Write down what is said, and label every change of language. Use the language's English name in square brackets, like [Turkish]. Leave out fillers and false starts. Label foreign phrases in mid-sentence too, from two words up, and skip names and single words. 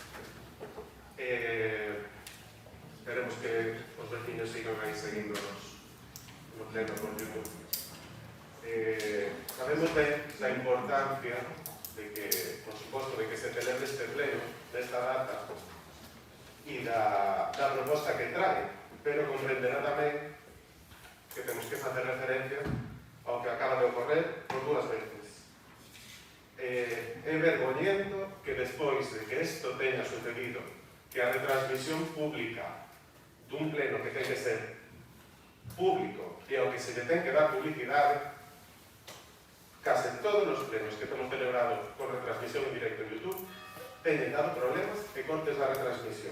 [Spanish] Esperemos que los vecinos sigan ahí [Galician] seguíndonos no pleno por YouTube. [Spanish] Sabemos de la importancia de que, por supuesto, de que se celebre este pleno [Galician] nesta data e da proposta que trae, pero comprenderá tamén que temos que facer referencia ao que acaba de ocorrer por dúas veces. É vergoñento que despois de que isto teña sucedido, que a retransmisión pública dun pleno que ten que ser público e ao que se lle ten que dar publicidade, case todos os plenos que temos celebrado con retransmisión en directo en YouTube teñen dado problemas e cortes da retransmisión.